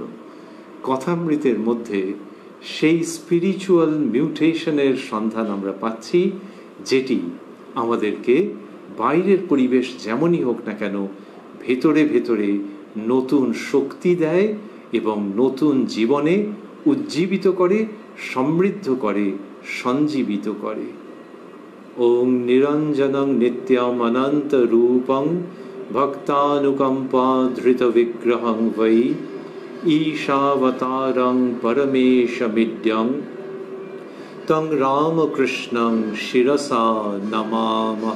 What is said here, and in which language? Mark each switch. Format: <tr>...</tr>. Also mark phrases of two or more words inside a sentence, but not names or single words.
<bn>কথামৃতের মধ্যে সেই</bn> <en>spiritual mutation</en> <bn>সন্ধান আমরা পাচ্ছি, যেটি আমাদেরকে বাইরের পরিবেশ যেমনই হোক না কেন ভেতরে ভেতরে নতুন শক্তি দেয় এবং নতুন জীবনে উজ্জীবিত করে, সমৃদ্ধ করে, সঞ্জীবিত করে।</bn> <sa>ওম নিরঞ্জনং নিত্যম অনন্ত রূপং ভক্তানুকম্পা ধৃত বিগ্রহং বৈ ঈশাবতারং পরমেশমিদ্যং তং রামকৃষ্ণং শিরসা নমামহ।</sa>